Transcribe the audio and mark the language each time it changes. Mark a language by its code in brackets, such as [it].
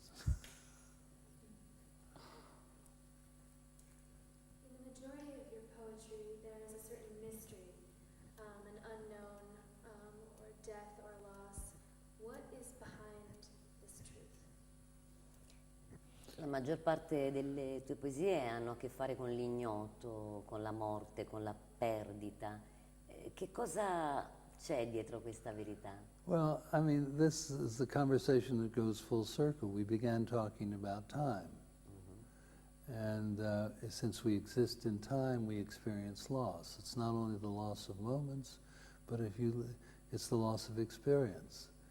[en] In the majority of your poetry, there is a certain mystery, an unknown, or death or loss. What is behind this truth? [it] La maggior parte delle tue poesie hanno a che fare con l'ignoto, con la morte, con la perdita. Che cosa c'è dietro questa verità? [en] Well, I mean, this is the conversation that goes full circle. We began talking about time. And since we exist in time, we experience loss. It's not only the loss of moments, but it's the loss of experience.